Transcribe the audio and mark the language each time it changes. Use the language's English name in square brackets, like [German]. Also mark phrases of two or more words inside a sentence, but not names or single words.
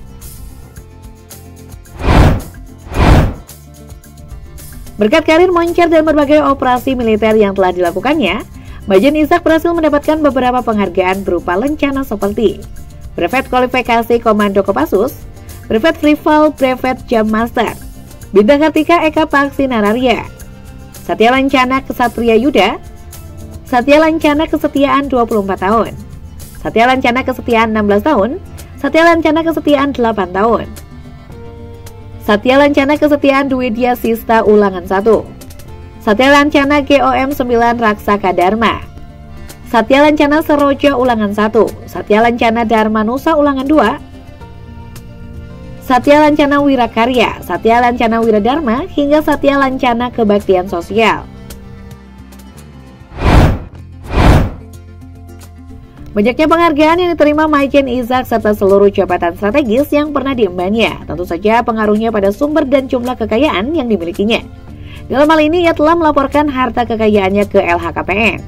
[Indonesian] Berkat karir moncer dan berbagai operasi militer yang telah dilakukannya, Majen Izak berhasil mendapatkan beberapa penghargaan berupa lencana seperti Brevet Kualifikasi Komando Kopassus, Brevet Rival, Brevet Jam Master, Bintang Kartika Eka Paksi Nararia, Satya Lancana Kesatria Yuda, Satya Lancana Kesetiaan 24 tahun, Satya Lancana Kesetiaan 16 tahun, Satya Lancana Kesetiaan 8 tahun, Satya Lancana Kesetiaan Dwidya Sista Ulangan 1, Satya Lancana GOM 9 Raksaka Dharma, Satya Lancana Seroja Ulangan 1, Satya Lancana Dharma Nusa Ulangan 2, Satya Lancana Wirakarya, Satya Lancana Wiradharma, hingga Satya Lancana Kebaktian Sosial. Banyaknya penghargaan yang diterima Majen Izak serta seluruh jabatan strategis yang pernah diembannya, tentu saja pengaruhnya pada sumber dan jumlah kekayaan yang dimilikinya. Dalam hal ini, ia telah melaporkan harta kekayaannya ke LHKPN.